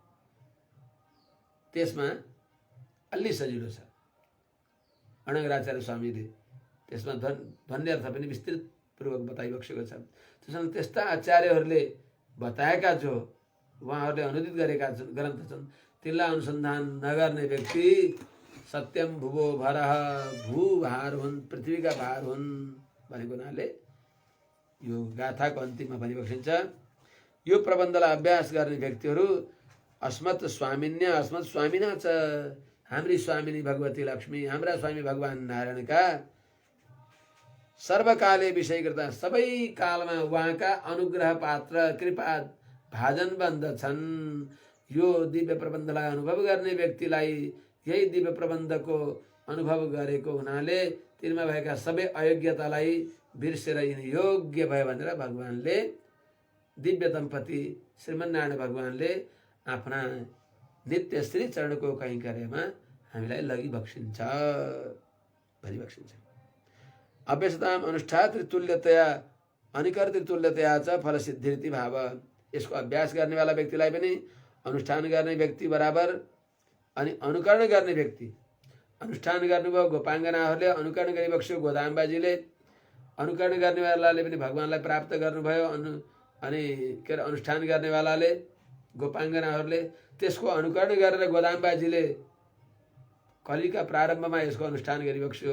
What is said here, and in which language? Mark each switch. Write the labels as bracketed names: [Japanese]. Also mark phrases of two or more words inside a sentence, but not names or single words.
[Nepali] त्यसमा अलि सजिलो छ। अर्णङ्गराचार्य स्वामीले त्यसमा ध्वन्यर्थ पनि विस्तृतपूर्वक बताइबक्सेको छ। त्यसमा त्यस्ता आचार्यहरूले बताएका जो उहाँहरूले अनुदित गरेका ग्रन्थ छन् तिनलाई अनुसन्धान नगर्ने व्यक्ति [Sanskrit] सत्यम भुवो भरह, [Nepali] भूभार हुन्, पृथ्वीका भार हुन् भनेको हुनाले यो गाथाको अन्तिममा भनिबक्सिन्छ यो प्रबन्धलाई अभ्यास गर्ने व्यक्तिहरू [Sanskrit] अस्मत् स्वामिन्या अस्मत् स्वामिना च, [Nepali] हाम्री स्वामिनी भगवती लक्ष्मी, हाम्रा स्वामी भगवान नारायणका [Sanskrit] सर्वकाले विषयकृता, [Nepali] सबै कालमा उहाँका अनुग्रह पात्र कृपा भाजन बन्द छन्। यो दिव्य प्रबन्धलाई अनुभव गर्ने व्यक्तिलाई यही दिव्य प्रबन्धको अनुभव गरेको हुनाले तिनमा भएका सबै अयोग्यतालाई बिर्सेर यिनी योग्य भयो भनेर भगवानले दिव्य दम्पति श्रीमन्नारायण भगवानले आफ्ना नित्य श्री चरणको कैङ्कर्यमा हामीलाई लगिबक्सिन्छ भनिबक्सिन्छ। [Sanskrit] अभ्यसताम अनुष्ठा त्रितुल्यतया अनिकर त्रितुल्यतया च फलसिद्धिरिति भाव। [Nepali] यसको अभ्यास गर्नेवाला व्यक्तिलाई पनि अनुष्ठान गर्ने व्यक्ति बराबर अनि अनुकरण गर्ने व्यक्ति, अनुष्ठान गर्नुभयो गोपाङ्गनाहरूले अनुकरण गरिबक्स्यो गोदाम्बाजीले, अनुकरण गर्नेवालाले पनि भगवानलाई प्राप्त गर्नुभयो अनि के अरे अनुष्ठान गर्नेवालाले गोपाङ्गनाहरूले त्यसको अनुकरण गरेर गोदाम्बाजीले कलिका प्रारम्भमा यसको अनुष्ठान गरिबक्स्यो।